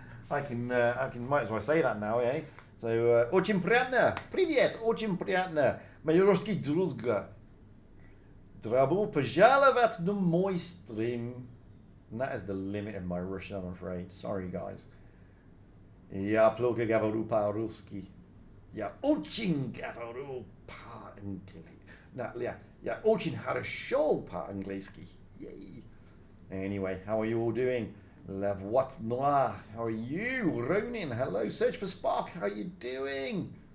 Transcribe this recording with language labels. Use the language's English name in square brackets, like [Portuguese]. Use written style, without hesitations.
[English] I can might as well say that now, eh? [Russian] So, очень приятно. Привет, очень приятно. Мои русские друзья. Добро пожаловать на мой stream. [English] And that is the limit of my Russian, I'm afraid. Sorry, guys. [Russian] Я плохо говорю по-русски. Я очень говорю по-английски. Я очень хорошо по-английски. [English] Yay. Anyway, how are you all doing? Love what's noir? How are you? Ronin, hello. Search for Spark, how are you doing?